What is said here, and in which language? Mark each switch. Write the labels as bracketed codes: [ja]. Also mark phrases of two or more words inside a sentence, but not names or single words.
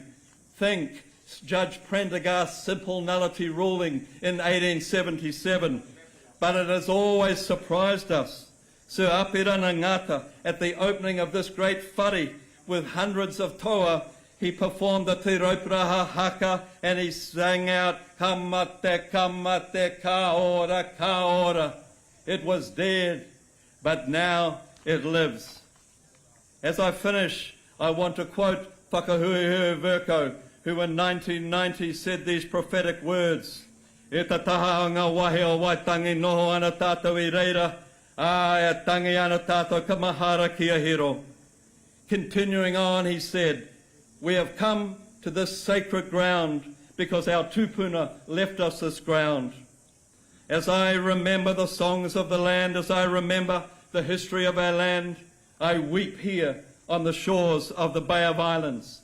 [en] Think Judge Prendergast's simple nullity ruling in 1877. But it has always surprised us. Sir Apirana Ngata, at the opening of this great whare with hundreds of toa, he performed the Te Rauparaha haka and he sang out, [mi] "Kamate, kamate, ka ora, ka ora." [en] It was dead, but now it lives. As I finish, I want to quote Whakahuihui Verko, who in 1990 said these prophetic words, [mi] "E ta taha o ngā wahi o Waitangi noho ana tātou I reira, e tangi ana tātou ka mahara kia hiro." [en] Continuing on, he said, "We have come to this sacred ground because our tupuna left us this ground. As I remember the songs of the land, as I remember the history of our land, I weep here on the shores of the Bay of Islands.